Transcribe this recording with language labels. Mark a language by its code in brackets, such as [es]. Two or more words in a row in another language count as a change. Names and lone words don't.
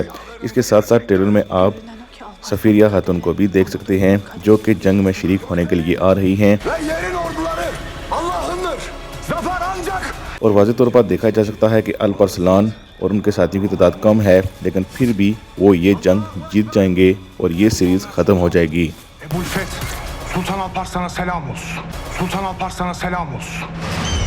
[ur] اس کے ساتھ ساتھ ٹریلر میں آپ سفیریا خاتون کو بھی دیکھ سکتے ہیں جو کہ جنگ میں شریک ہونے کے لیے آ رہی ہیں اور واضح طور پر دیکھا جا سکتا ہے کہ الپ ارسلان اور ان کے ساتھیوں کی تعداد کم ہے، لیکن پھر بھی وہ یہ جنگ جیت جائیں گے اور یہ سیریز ختم ہو جائے گی. [tr] Sultan Alparslan'a selam olsun. Sultan Alparslan'a selam olsun.